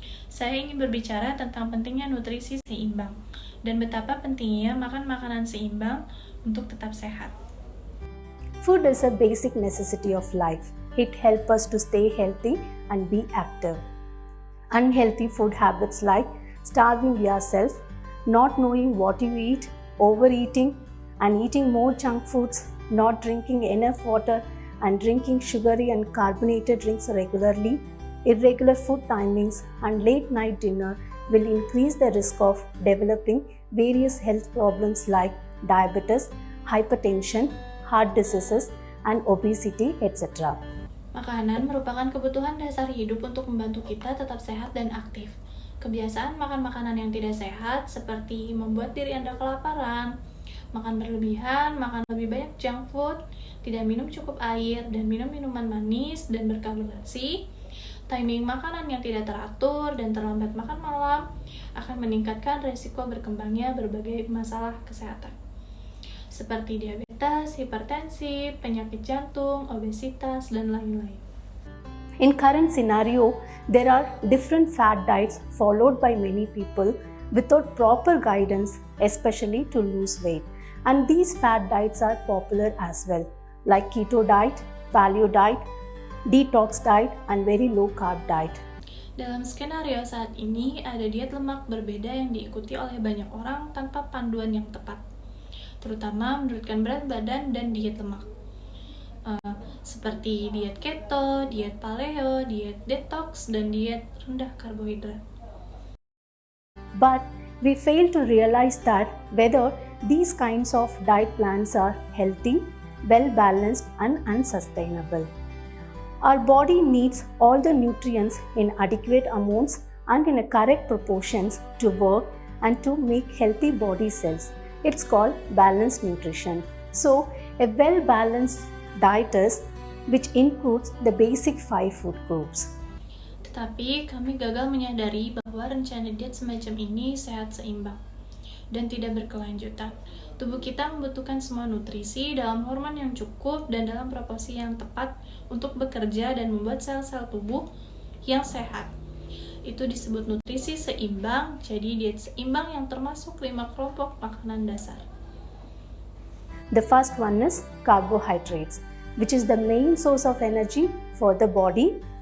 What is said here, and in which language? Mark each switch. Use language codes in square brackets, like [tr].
[id] Saya ingin berbicara tentang pentingnya nutrisi seimbang dan betapa pentingnya makan makanan seimbang untuk tetap sehat. [en] Food is a basic necessity of life. It helps us to stay healthy and be active. Unhealthy food habits like starving yourself, not knowing what you eat, overeating, and eating more junk foods, not drinking enough water, and drinking sugary and carbonated drinks regularly, irregular food timings, and late night dinner will increase the risk of developing various health problems like diabetes, hypertension, heart diseases, and obesity, etc. [id] Makanan merupakan kebutuhan dasar hidup untuk membantu kita tetap sehat dan aktif. Kebiasaan makan makanan yang tidak sehat seperti membuat diri Anda kelaparan, makan berlebihan, makan lebih banyak junk food, tidak minum cukup air, dan minum minuman manis dan berkarbonasi, timing makanan yang tidak teratur, dan terlambat makan malam akan meningkatkan risiko berkembangnya berbagai masalah kesehatan, seperti diabetes, hipertensi, penyakit jantung, obesitas, dan lain-lain. [en] In current scenario, there are different fad diets followed by many people without proper guidance, especially to lose weight. And these fad diets are popular as well, like keto diet, paleo diet, detox diet, and very low carb diet. [id] Dalam skenario saat ini, ada diet lemak berbeda yang diikuti oleh banyak orang tanpa panduan yang tepat, terutama menurunkan berat badan dan diet lemak. Seperti diet keto, diet paleo, diet detox, dan diet rendah karbohidrat. [en] But we fail to realize that whether these kinds of diet plans are healthy, well-balanced, and unsustainable. Our body needs all the nutrients in adequate amounts and in a correct proportions to work and to make healthy body cells. It's called balanced nutrition. So, a well-balanced diet is which includes the basic 5 food groups. [id] Tetapi kami gagal menyadari bahwa rencana diet semacam ini sehat seimbang dan tidak berkelanjutan. Tubuh kita membutuhkan semua nutrisi dalam hormon yang cukup dan dalam proporsi yang tepat untuk bekerja dan membuat sel-sel tubuh yang sehat. Itu disebut nutrisi seimbang, jadi diet seimbang yang termasuk 5 kelompok makanan dasar. [en] The first one is carbohydrates, which is the main source of energy for the body.